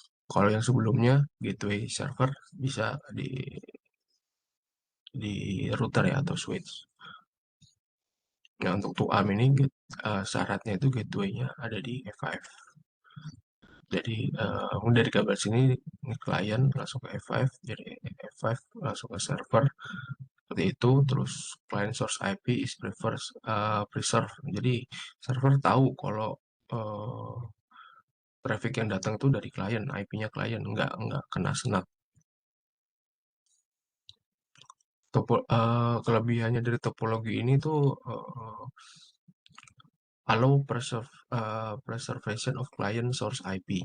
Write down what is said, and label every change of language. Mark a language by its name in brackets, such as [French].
[Indonesian] Kalau yang sebelumnya gateway server bisa di router ya atau switch. Nah, untuk 2ARM ini syaratnya itu gateway-nya ada di F5. Jadi dari gambar sini ini klien langsung ke F5, dari F5 langsung ke server seperti itu. [English] Terus client source IP is preserved. [Indonesian] Jadi server tahu kalau traffic yang datang itu dari klien, IP-nya klien, nggak kena snap. Kelebihannya dari topologi ini tuh [English] allow preservation of client source IP.